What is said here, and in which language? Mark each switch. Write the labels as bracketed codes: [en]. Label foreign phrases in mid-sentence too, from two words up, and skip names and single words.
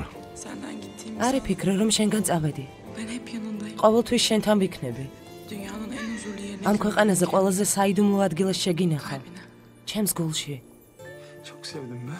[tr] Senden gittiğim [ka] არი ფიქრე რომ შენგან წავედი. [tr] ben hep yanındayım. [ka] ყოველთვის შენთან ვიქნები. [tr] Dünyanın en huzurlu yerine. [ka] ამ ქვეყანაზე ყველაზე საიდუმლო ადგილას შეგინახავ. [tr] Kalbine. [ka] ჩემს გულში. [tr] Çok sevdim ben.